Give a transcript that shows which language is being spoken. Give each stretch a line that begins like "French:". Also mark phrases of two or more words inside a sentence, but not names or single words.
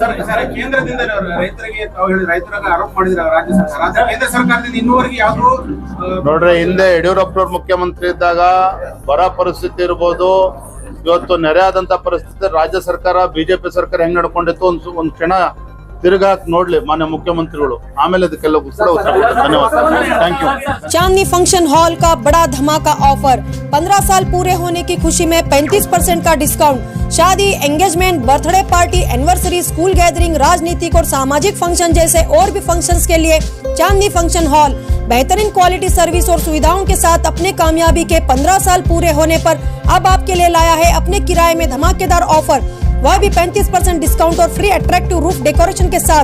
Kannada: ನೋಡ್ರಿ, ಹಿಂದೆ ಯಡಿಯೂರಪ್ಪನವ್ರ ಮುಖ್ಯಮಂತ್ರಿ ಇದ್ದಾಗ ಬರ ಪರಿಸ್ಥಿತಿ ಇರ್ಬೋದು, ಇವತ್ತು ನೆರೆ ಆದಂತ ಪರಿಸ್ಥಿತಿ ರಾಜ್ಯ ಸರ್ಕಾರ ಬಿಜೆಪಿ ಸರ್ಕಾರ ಹೆಂಗ್ ನಡ್ಕೊಂಡಿತ್ತು ಒಂದ್ ಕ್ಷಣ ತಿರುगा ನೋಡ್ಲಿ ಮಾನ್ಯ मुख्यमंत्रिಗಳು, ಆಮೇಲೆ ಇದಕ್ಕೆಲ್ಲ ಕೂಡ ಉತ್ತರ ಕೊಡ್ತಾರೆ. ಧನ್ಯವಾದ.
English: thank you.
Hindi: चांदनी फंक्शन हॉल का बड़ा धमाका ऑफर, 15 साल पूरे होने की खुशी में 35% का डिस्काउंट। शादी,
English: engagement, birthday party, anniversary, school gathering,
Hindi: राजनीतिक और सामाजिक फंक्शन जैसे और भी फंक्शंस के लिए चांदनी फंक्शन हॉल बेहतरीन
English: quality service
Hindi: और सुविधाओं के साथ अपने कामयाबी के 15 साल पूरे होने पर अब आपके लिए लाया है अपने किराए में धमाकेदार ऑफर, वह भी 35% डिस्काउंट और
English: free attractive roof decoration
Hindi: के साथ।